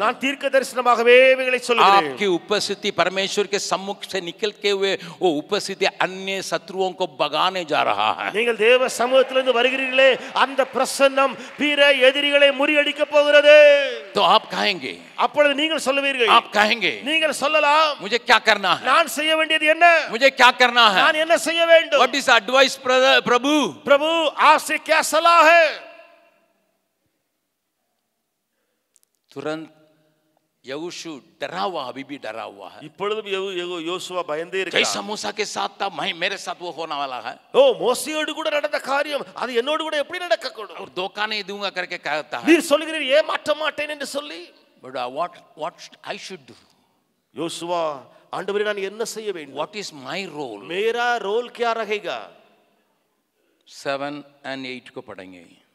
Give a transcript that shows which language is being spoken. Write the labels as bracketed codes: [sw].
[ta] நான் தீர்க்க தரிசனமாகவே இவைகளை சொல்லுகிறேன். [hi] आपकी उपस्थिति परमेश्वर के सम्मुख से निकल के हुए वो उपस्थिति अन्य शत्रुओं को भगाने जा रहा है. [ta] நீங்கள் தேவ சமூகத்திலிருந்து வருகிறீர்களே, அந்த பிரசன்னம் பிற எதிரிகளை முறியடிக்க போகிறது. [hi] तो आप कहेंगे, [ta] அப்பொழுது நீங்கள் சொல்லுவீர்கள், [hi] आप कहेंगे [ta] நீங்கள் சொல்லலாம், [hi] मुझे क्या करना है, [ta] நான் செய்ய வேண்டியது என்ன, [hi] मुझे क्या करना है, [ta] நான் என்ன செய்ய வேண்டும்? [en] What is advice Prabhu? [hi] प्रभु आपसे क्या सलाह है? तुरंत यहोशू डरा हुआ, अभी भी डरा हुआ है. [ta] இப்பொழுதும் யோசுவா பயந்தே [hi] जैसा [ta] இருக்கிறார். [hi] मूसा के साथ था मेरे साथ वो होने वाला है, [ta] ஓ மோசேயோடு கூட நடந்த காரியம் அது என்னோடு கூட எப்படி நடக்கக்கூடும்? [hi] और धोखा नहीं दूंगा करके कहता है. [ta] நீர் சொல்கிறீர் ஏமாற்ற மாட்டேன் என்று சொல்லி. [en] But what I should do? [ta] யோசுவா, ஆண்டவரே நான் என்ன செய்ய வேண்டும்? [en] What is my role? [hi] मेरा रोल क्या रहेगा? 7 and 8 को पढ़ेंगे.